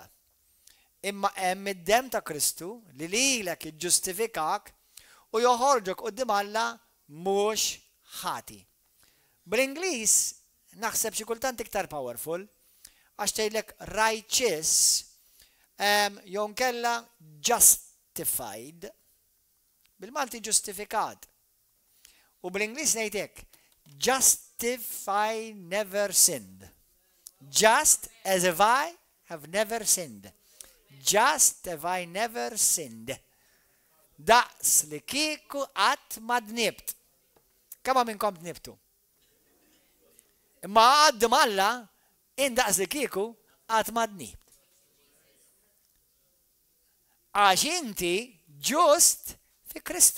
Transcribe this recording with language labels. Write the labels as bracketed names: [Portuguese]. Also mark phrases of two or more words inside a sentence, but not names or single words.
[Maltese] Imma hemm id-dem ta' Kristu li lilek iġġustifikak u joħorġok quddiem Alla mhux ħati. Bl-Ingliż naħseb xi kultant iktar powerful għax tgħidlek righteous jew nkella justified. Bil-Malti ġustifikat. U bl-Ingliż ngħid hekk, [English] justify never sinned. Just as if I have never sinned. Just as I never sinned. [Maltese] Daqs li kieku qatt ma dnibt. Kemm minnkom dnibtu? Imma għaddim Alla indaqs li kieku qatt ma dnibt. Għax inti ġust fi Kristu.